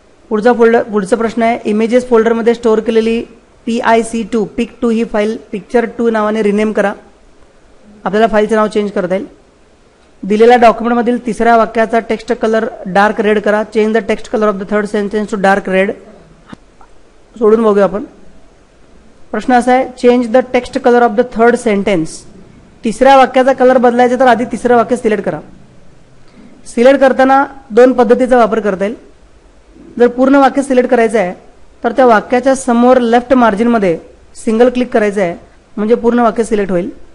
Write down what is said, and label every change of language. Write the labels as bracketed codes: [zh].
[mr] पुढचा प्रश्न आहे, इमेजेस फोल्डरमध्ये स्टोअर केलेली PIC2 PIC2 ही फाईल पिक्चर2 नावाने रिनेम करा. आपल्याला फाईलचं नाव चेंज करता येईल. दिलेल्या डॉक्युमेंटमधील तिसऱ्या वाक्याचा टेक्स्ट कलर डार्क रेड करा. [en] Change the text colour of the third sentence to dark red. [mr] सोडून बघूया आपण. प्रश्न असा आहे, change the text colour of the third sentence. तिसऱ्या वाक्याचा कलर बदलायचा तर आधी तिसरं वाक्य सिलेक्ट करा. सिलेक्ट करताना दोन पद्धतीचा वापर करता येईल. जर पूर्ण वाक्य सिलेक्ट करायचं आहे तर त्या वाक्याच्या समोर लेफ्ट मार्जिनमध्ये सिंगल क्लिक करायचं आहे, म्हणजे पूर्ण वाक्य सिलेक्ट होईल.